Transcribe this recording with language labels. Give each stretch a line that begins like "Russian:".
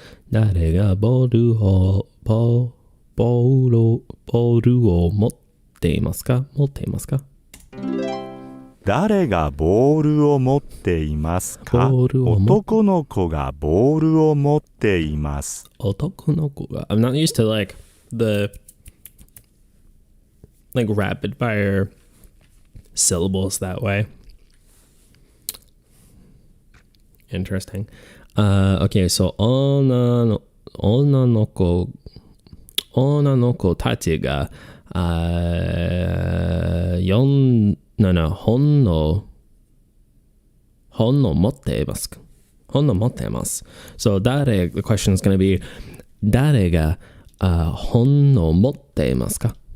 Japanese: 誰がボールを持っていますか? 持っていますか? 誰がボールを持っていますか? 男の子がボールを持っています。男の子が
English: I'm not used to like the like rapid fire syllables that way. Interesting. Okay, so
Japanese: 女の子たちが本を持っていますか? 本を持っています。
English: So the question is going to be
Japanese: 誰が本を持っていますか?